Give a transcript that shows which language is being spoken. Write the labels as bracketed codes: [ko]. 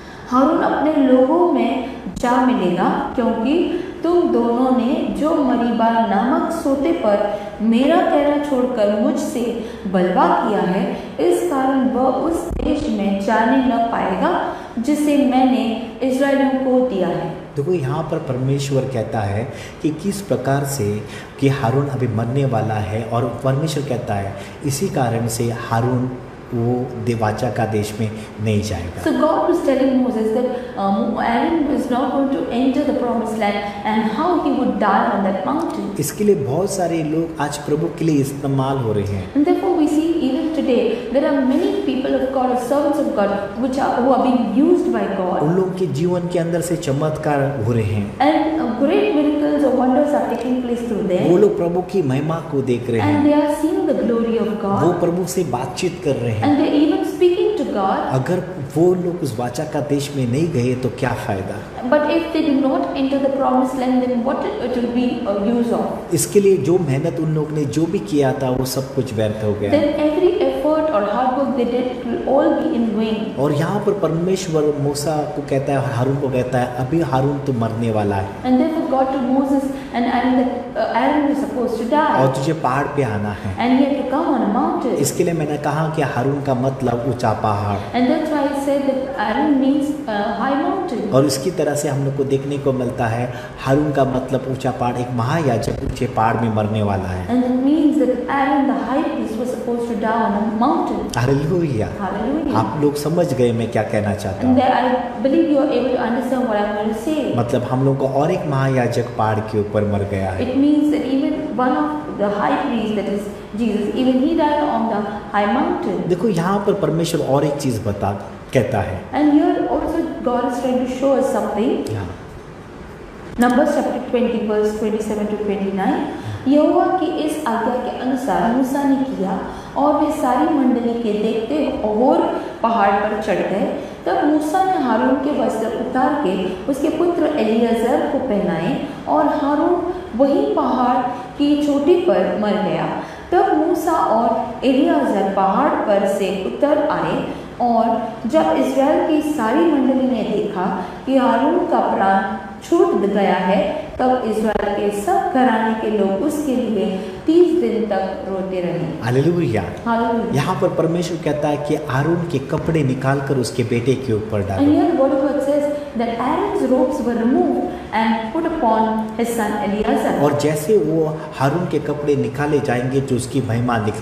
[hi] हारून अपने लोगों में जा मिलेगा, क्योंकि तुम दोनों ने जो मरीबा नामक सोते पर मेरा कहना छोड़कर मुझसे बलवा किया है, इस कारण वह उस देश में जाने न पाएगा जिसे मैंने इस्राएलियों को दिया है। देखो यहाँ पर परमेश्वर कहता है कि किस प्रकार से कि हारून अभी मरने वाला है, और परमेश्वर कहता है इसी कारण से हारून वो देवाचा का देश में नहीं जाएगा। [en] So God was telling Moses that Aaron was not going to enter the promised land and how he would die on that mountain. [hi] इसके लिए बहुत सारे लोग आज प्रभु के लिए इस्तेमाल हो रहे हैं। [en] And therefore we see even today there are many people of God or servants of God who are being used by God. [hi] उन लोगों के जीवन के अंदर से चमत्कार हो रहे हैं, [en] And great miracles or wonders are taking place through them. [hi] वो लोग प्रभु की महिमा को देख रहे [en] And [hi] हैं, [en] they are seeing the glory of [hi] वो [en] God. [hi] प्रभु से बातचीत कर रहे हैं। [en] And they're even speaking to God. [hi] अगर वो लोग उस वाचा का देश में नहीं गए तो क्या फायदा। [en] But if they do not enter the promised land, then what it will be a use of? [hi] इसके लिए जो मेहनत उन लोग ने जो भी किया था वो सब कुछ व्यर्थ हो गया। [en] Then every effort or hard work they did, it will all be in vain. [hi] और यहाँ पर परमेश्वर मूसा को कहता है, हारून को कहता है, अभी हारून तो मरने वाला है [en] And therefore God to Moses and Aaron that Aaron was supposed to die. [hi] और तुझे पहाड़ पे आना है। [en] And he had to come on a mountain. [hi] इसके लिए मैंने कहा कि हारून का मतलब ऊंचा पहाड़, [en] And that's why I said that Aaron means high mountain. [hi] और इसकी तरह से हम लोग को देखने को मिलता है हारून का मतलब ऊंचा पहाड़। एक महायाजक ऊंचे पहाड़ में मरने वाला है। [en] And it means that Aaron the high priest was supposed to die on a mountain. [hi] Hallelujah. [en] Hallelujah. [hi] आप लोग समझ गए मैं क्या कहना चाहता [en] And [hi] हूँ। [en] there, I believe you are able to understand what I'm going to say. [hi] मतलब हम लोग को और एक महायाजक पहाड़ के ऊपर मर गया है। [en] It means that even one of the high priests, that is Jesus, even he died on the high mountain. [hi] देखो यहाँ पर परमेश्वर और एक चीज कहता है। [en] And here also God is trying to show us something. [hi] यहाँ [en] Numbers chapter 20 verse 27 to 29. [hi] यहोवा की इस आज्ञा के अनुसार मूसा ने किया, और वे सारी मंडली के देखते और पहाड़ पर चढ़ गए। तब मूसा ने हारून के वस्त्र उतार के उसके पुत्र एलियाजर को पहनाए, और हारून वही पहाड़ की चोटी पर मर गया। तब मूसा और एलियाजर पहाड़ पर से उतर आए, और जब इस्राएल की सारी मंडली ने देखा कि हारून का प्राण छूट गया है, तब इस्राएल के सब घराने के लोग उसके लिए 30 दिन तक रोते रहे। हालेलुया। हालेलुया। यहाँ पर परमेश्वर कहता है कि हारून के कपड़े निकाल कर उसके बेटे के ऊपर [en] And [hi] डालो। [en] here what God says that Aaron's robes were removed and put upon his son Eleazar. [hi] और जैसे वो हारून के कपड़े निकाले जाएंगे जो उसकी महिमा